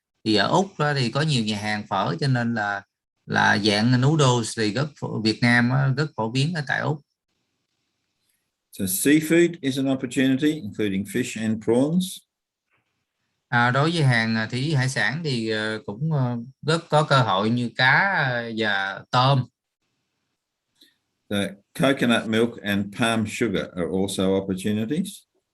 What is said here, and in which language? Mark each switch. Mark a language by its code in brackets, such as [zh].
[vi] Thì ở Úc đó thì có nhiều nhà hàng phở, cho nên là dạng noodles thì Việt Nam rất phổ biến ở tại Úc. [en] So seafood is an opportunity, including fish and prawns. [vi] Đối với hàng thủy hải sản thì cũng rất có cơ hội như cá và tôm. [en] The coconut milk and palm sugar are also opportunities.